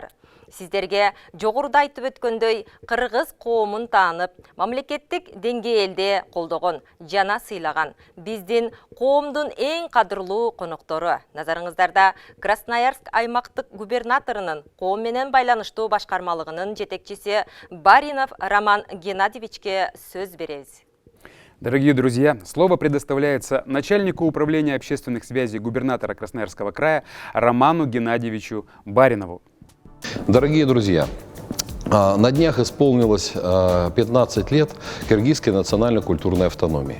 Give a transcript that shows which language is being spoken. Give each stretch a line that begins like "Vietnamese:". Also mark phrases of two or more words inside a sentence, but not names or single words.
Kyrgyz: Сиздерге жогоруда айтып өткөндөй кыргыз коомун таанып, мамлекеттик деңгээлде колдогон жана сыйлаган биздин коомдун эң кадырлуу коноктору. Назарыңыздарда Красноярск аймактык губернаторунун коом менен байланыштуу башкармалыгынын жетекчиси Баринов Роман Геннадьевичке сөз беребиз.
Russian: Дорогие друзья, слово предоставляется начальнику управления общественных связей губернатора Красноярского края Роману Геннадьевичу Баринову. Дорогие друзья, на днях исполнилось 15 лет киргизской национально-культурной автономии.